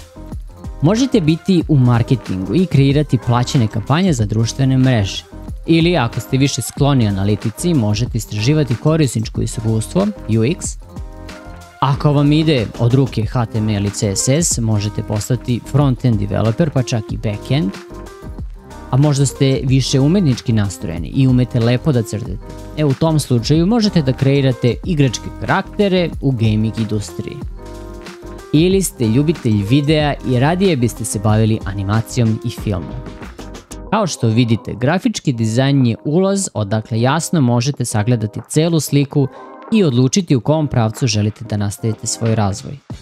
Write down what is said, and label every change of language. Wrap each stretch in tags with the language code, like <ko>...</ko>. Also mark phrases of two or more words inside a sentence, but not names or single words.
<sr>Možete biti u marketingu i kreirati plaćene kampanje za društvene mreže. Ili ako ste više skloni analitici, možete istraživati korisničko iskustvo, UX. Ako vam ide od ruke HTML i CSS, možete postati</sr> <en>front-end developer,</en> <sr>pa čak i back-end. A možda ste više umetnički nastrojeni i umete lepo da crtate. U tom slučaju možete da kreirate igračke karaktere u gaming industriji. Ili ste ljubitelj videa i radije biste se bavili animacijom i filmom. Kao što vidite, grafički dizajn je ulaz odakle jasno možete sagledati celu sliku i odlučiti u kom pravcu želite da nastavite svoj razvoj.</sr>